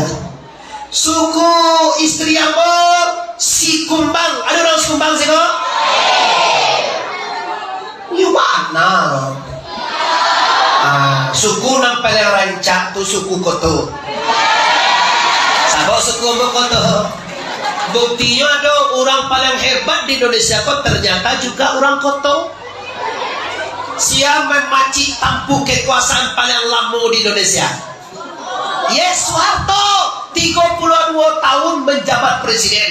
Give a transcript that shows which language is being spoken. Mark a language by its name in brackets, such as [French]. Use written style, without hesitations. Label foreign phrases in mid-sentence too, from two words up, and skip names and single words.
[Minangkabau] Suku istri ambo si Kumbang. [Indonesian] Aduh orang Kumbang sih kau. Di mana? [Minangkabau] Suku nampak yang rancak tu suku koto. Sabok suku ambo koto. [Indonesian] Buktinya ada orang paling hebat di Indonesia kok ternyata juga orang koto. Siapa memacik tampuk kekuasaan paling lama di Indonesia? Yes, Soeharto 32 tahun menjabat presiden.